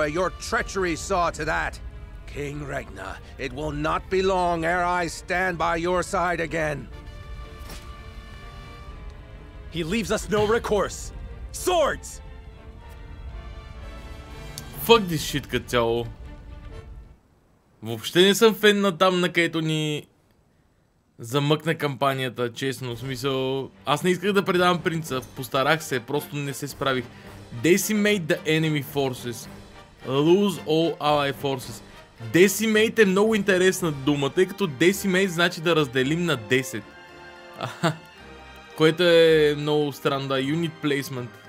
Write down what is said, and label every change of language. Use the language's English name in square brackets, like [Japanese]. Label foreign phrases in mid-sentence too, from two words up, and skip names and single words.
[English] Your treachery saw to that. King Regna, it will not be long ere I stand by your side again. He leaves us no recourse. Swords! Fuck this shit [Bulgarian] като цяло. Въобще не съм фен на там, на където ни замъкна кампанията, честно, в смисъл. Аз не исках да предавам принца, постарах се, просто не се справих. [English] Decimate the enemy forces. Lose all ally forces. [Bulgarian] Decimate е много интересна дума, тъй като decimate значи да разделим на 10. Което е много странно, да, [English] unit placement.